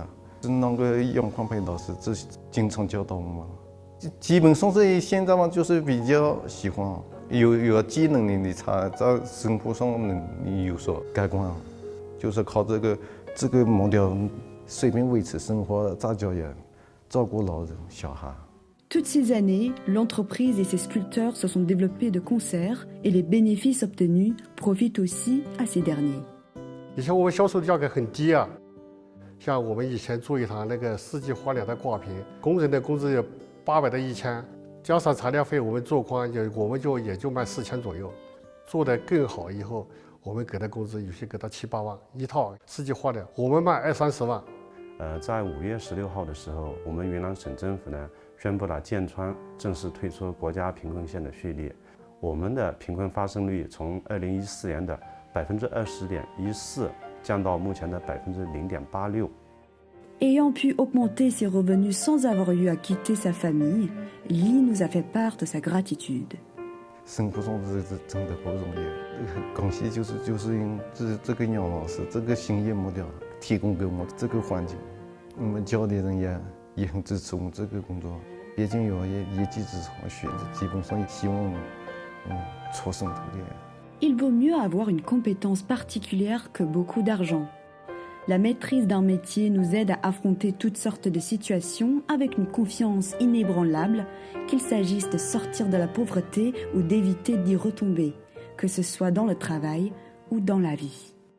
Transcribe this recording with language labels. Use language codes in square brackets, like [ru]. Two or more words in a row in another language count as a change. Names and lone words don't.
[zh] 是那个杨匡培老师，这经常教导我们，基本上是现在嘛，就是比较喜欢。有技能的，你才在生活上你有所改观，就是靠这个木雕随便维持生活，在家也照顾老人小孩。 [fr] Toutes ces années, l'entreprise et ses sculpteurs se sont développés de concert et les bénéfices obtenus profitent aussi à ces derniers. [zh] 以前我们销售的价格很低啊，像我们以前做一堂那个4季花鸟的挂屏，工人的工资有800到1000。加上材料费，我们做框我们也就卖4000左右。做得更好以后，我们给的工资有些给到7、8万一套4季花鸟，我们卖20、30万。在5月16号的时候，我们云南省政府呢宣布了剑川正式退出国家贫困线的序列，我们的贫困发生率从2014年的20.14%降到目前的0.86%。 [fr] Ayant pu augmenter ses revenus sans avoir eu à quitter sa famille, Li nous a fait part de sa gratitude. [zh] 生活中是真的不容易，感谢就是因这个杨老师这个兴业木雕提供给我们这个环境，我们家里人也很支持我们这个工作，毕竟有一技之长学，基本上希望出生土地。 [fr] Il vaut mieux avoir une compétence particulière que beaucoup d'argent. La maîtrise d'un métier nous aide à affronter toutes sortes de situations avec une confiance inébranlable, qu'il s'agisse de sortir de la pauvreté ou d'éviter d'y retomber, que ce soit dans le travail ou dans la vie.